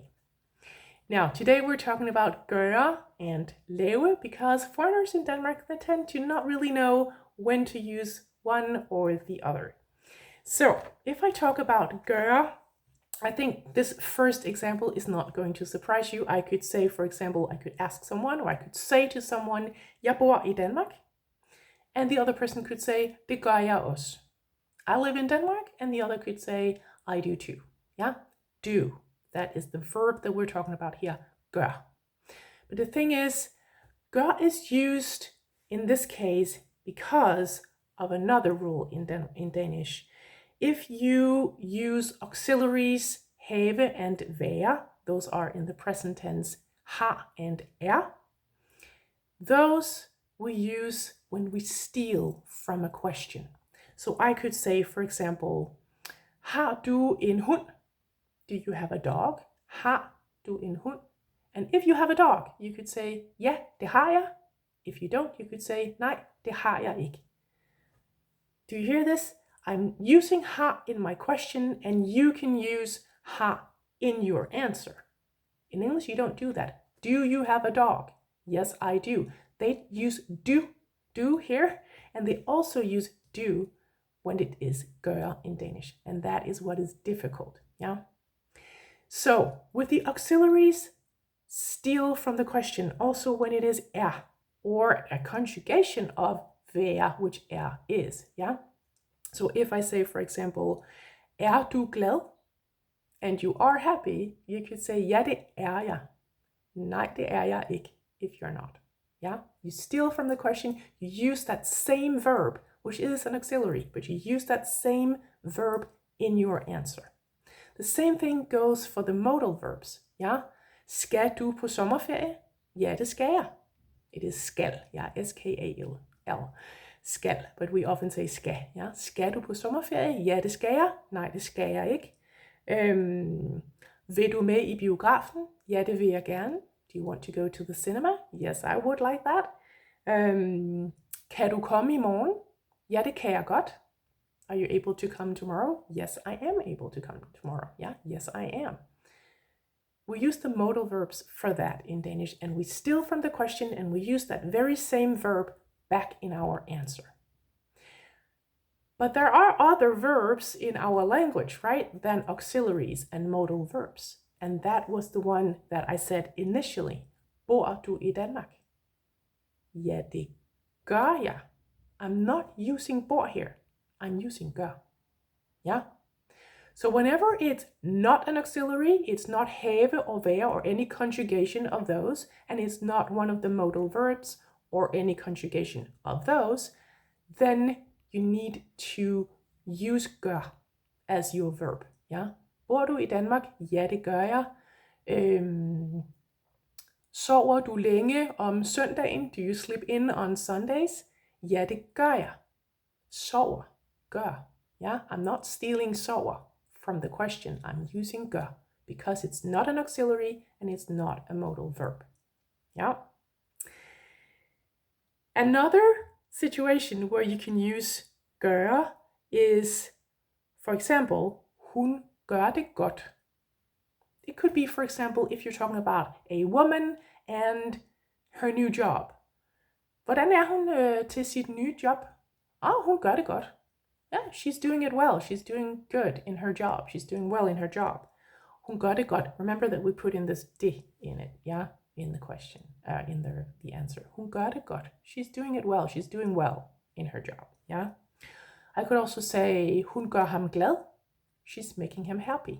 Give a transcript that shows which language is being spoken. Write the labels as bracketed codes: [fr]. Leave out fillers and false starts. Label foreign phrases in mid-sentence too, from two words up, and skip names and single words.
[en] Now, today we're talking about Gøre and lave because foreigners in Denmark, they tend to not really know when to use one or the other. So if I talk about Gøre, I think this first example is not going to surprise you. I could say, for example, I could ask someone or I could say to someone, [da] jeg bor i Danmark. [en] And the other person could say, [da] det gør jeg også. [en] I live in Denmark, and the other could say, I do too. Yeah, do. That is the verb that we're talking about here, gør. But the thing is, gør is used in this case because of another rule in Danish. If you use auxiliaries, have and være, those are in the present tense, har and those we use when we steal from a question. So I could say, for example, [da] har du en hund? [en] Do you have a dog? [da] Har du en hund? [en] And if you have a dog, you could say, [da] ja, det har jeg. [en] If you don't, you could say, [da] nej, det har jeg ikke. [en] Do you hear this? I'm using har in my question, and you can use har in your answer. In English, you don't do that. Do you have a dog? Yes, I do. They use do here, and they also use do when it is gør in Danish, and that is what is difficult, yeah? So, with the auxiliaries, steal from the question, also when it is or a conjugation of være, which is, yeah? So if I say, for example, [da] du glad? [en] And you are happy, you could say, [da] ja, det jeg. Nej, det jeg ikke, [en] if you're not. Yeah, you steal from the question, you use that same verb, which is an auxiliary, but you use that same verb in your answer. The same thing goes for the modal verbs. Yeah, [da] skal du på sommerferie? Ja, det skal jeg. [en] It is skal, yeah, S-K-A-L, skal, but we often say skal. [da] Yeah, skal du på sommerferie? Ja, det skal jeg. Nej, det skal jeg ikke. Vil du med i biografen? Ja, det vil jeg gerne. [en] Do you want to go to the cinema? Yes, I would like that. [da] Kan du komme i morgen? Ja, det kan jeg godt. [en] Are you able to come tomorrow? Yes, I am able to come tomorrow. Yeah, yes, I am. We use the modal verbs for that in Danish, and we steal from the question and we use that very same verb back in our answer. But there are other verbs in our language, right, than auxiliaries and modal verbs. And that was the one that I said initially. [da] Bor du i Danmark? Ja, det gør jeg. [en] I'm not using bor here. I'm using gør. Yeah? So whenever it's not an auxiliary, it's not have or være or any conjugation of those, and it's not one of the modal verbs or any conjugation of those, then you need to use gør as your verb. Yeah? [da] Bor du i Danmark? Ja, det gør jeg. Sover du længe om søndagen? [en] Do you sleep in on Sundays? [da] Ja, det gør jeg. Sover, gør. [en] Yeah? I'm not stealing sover from the question. I'm using gør because it's not an auxiliary and it's not a modal verb. Yeah? Another situation where you can use gøre is, for example, [da] hun gør det godt. [en] It could be, for example, if you're talking about a woman and her new job. [da] Hvordan er hun til sit nye job? Hun gør det godt. [en] Yeah, she's doing it well. She's doing good in her job. She's doing well in her job. [da] Hun gør det godt. [en] Remember that we put in this det in it, yeah, in the question, in the answer. [da] Hun gør det godt. [en] She's doing it well. She's doing well in her job, yeah. I could also say, [da] hun gør ham glad. [en] She's making him happy.